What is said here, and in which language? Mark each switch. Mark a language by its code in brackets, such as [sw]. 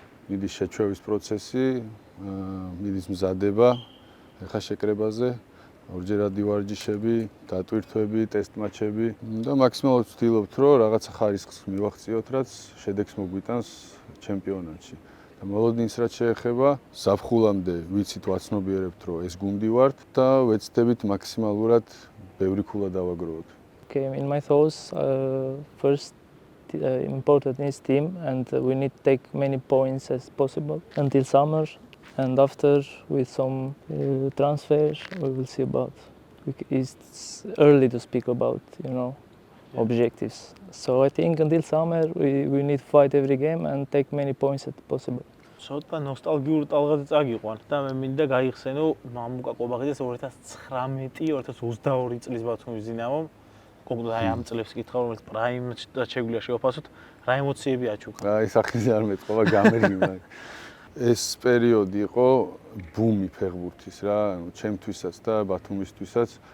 [ka] მიდის შეჩვევის პროცესი, მიდის მზადება, ეხლა შეკრებაზე, ორჯერადი ვარჯიშები, დატვირთვები, ტესტ მაჩები და მაქსიმალურად ვცდილობთ, რომ რაღაცა ხარისხს მივახციოთ, რაც შედეგს მოგვიტანს ჩემპიონატში. მოლოდინს რაც შეეხება, ზაფხულამდე ვიცით ვაცნობიერებთ, რომ ეს გუნდი ვართ და ვეცდებით მაქსიმალურად ბევრი ქულა დავაგროვოთ. [en] Okay, in my thoughts, first important is team and we need to take many points as possible until summer and after with some transfers we will see about. It's early to speak about, objectives. So I think until summer we need to fight every game and take many points as possible. [ka] ცოტა ნოსტალგიური ტალღაზე წაგიყვან და მე მინდა გაიხსენო მამუკა ყობაღიძეს 2019-2022 წლის ბათუმის დინამომ. კონკრეტულად ამ წლებს კითხავ, რომელიც პრაიმად შეგვიძლია შევაფასოთ, რა ემოციები აჩუქა? აი, სახიზე არ მეტყობა გამერგი მაგ. ეს პერიოდი იყო ბუმი ფეხბურთის რა, ჩემთვისაც და ბათუმისთვისაც.